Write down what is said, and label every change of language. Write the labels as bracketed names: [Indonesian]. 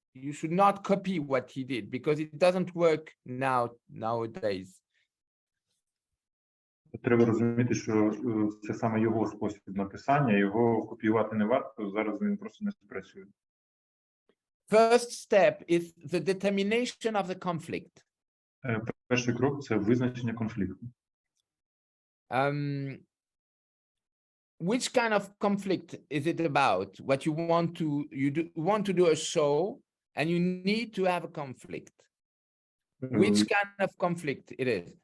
[English] You should not copy what he did, because it doesn't work nowadays. [Ukrainian] Треба розуміти, що це саме його спосіб написання, його копіювати не варто, зараз він просто не спрацює. [English] First step is the determination of the conflict. [Ukrainian] Перший крок – це визначення конфлікту. [English] Which kind of conflict is it about? What you want to do a show, and you need to have a conflict. Which kind of conflict it is?